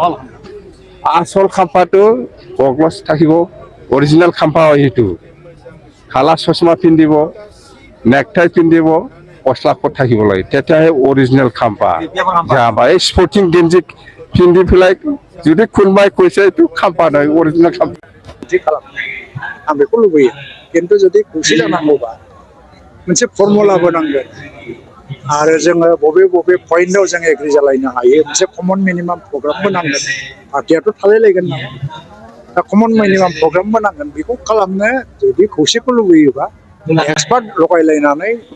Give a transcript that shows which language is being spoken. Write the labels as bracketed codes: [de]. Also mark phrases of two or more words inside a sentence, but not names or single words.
[as] আসল খাম্পাটো পগলছ থাকিব অৰিজিনেল খাম্পা হয় সেইটো খালা চশমা পিন্ধিব নেকটাই পিন্ধিব গছলা কোট থাকিব লাগে তেতিয়াহে অৰিজিনেল খাম্পা যাবা এই স্পৰ্টিং গেঞ্জি পিন্ধি পেলাই যদি কোনোবাই কৈছে এইটো খাম্পা নহয় অৰিজিনেল খাম্পা [brx] आं बेखौ लुबैयो खिन्थु जुदि खौसे जानांगौबा मोनसे फर्मुला होनांगोन आरो जोङो बबे बबे पइन्टआव जों एग्रि जालायनो हायो मोनसे [en] common minimum [brx] प्रग्रामबो नांगोन पार्टियाथ' थालायलायगोन नालाय दा [en] common minimum [brx] प्रग्रामबो नांगोन बेखौ खालामनो जुदि खौसेखौ लुबैयोबा एक्सपार्ट लगायलायनानै